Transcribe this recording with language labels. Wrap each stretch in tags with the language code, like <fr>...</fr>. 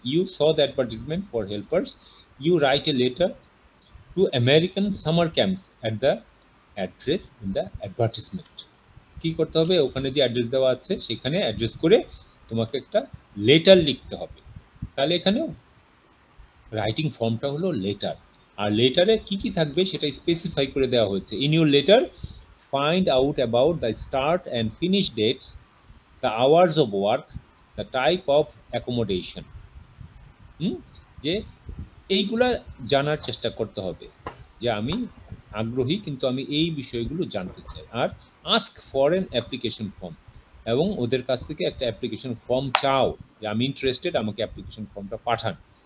<en>You saw the advertisement for helpers, you write a letter to American summer camps at the address in the advertisement.</en> <bn>কি করতে হবে, ওখানে যে address দেওয়া আছে সেখানে অ্যাড্রেস করে তোমাকে একটা লেটার লিখতে হবে। তাহলে এখানেও রাইটিং ফর্মটা হলো লেটার, আর লেটারে কি কি থাকবে সেটা স্পেসিফাই করে দেওয়া হয়েছে।</bn> <en>In your letter find out about the start and finish dates, the hours of work, the type of accommodation.</en> <bn>যে এইগুলা জানার চেষ্টা করতে হবে যে আমি আগ্রহী, কিন্তু আমি এই বিষয়গুলো জানতে চাই। আর</bn> <en>ask for an application form,</en> <bn>এবং ওদের কাছ থেকে একটা অ্যাপ্লিকেশন ফর্ম চাও যে আমি ইন্টারেস্টেড, আমাকে অ্যাপ্লিকেশন ফর্মটা পাঠান।</bn>